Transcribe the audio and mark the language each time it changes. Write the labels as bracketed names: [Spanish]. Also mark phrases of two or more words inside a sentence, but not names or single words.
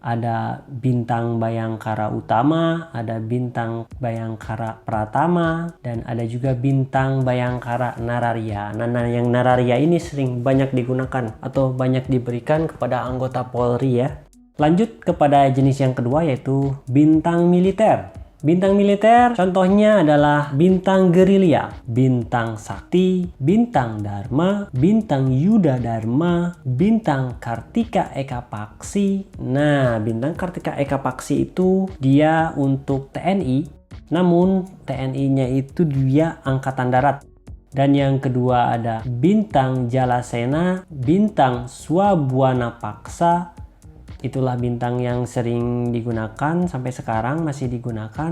[Indonesian] ada bintang Bhayangkara Utama, ada bintang Bhayangkara Pratama, dan ada juga bintang Bhayangkara Nararya. Nah, yang Nararya ini sering banyak digunakan atau banyak diberikan kepada anggota Polri ya. Lanjut kepada jenis yang kedua, yaitu bintang militer. Bintang militer contohnya adalah bintang gerilya, bintang sakti, bintang dharma, bintang yuda dharma, bintang kartika eka paksi. Nah, bintang kartika eka paksi itu dia untuk TNI, namun TNI-nya itu dia angkatan darat. Dan yang kedua ada bintang jalasena, bintang swabwana paksa. Itulah bintang yang sering digunakan sampai sekarang, masih digunakan.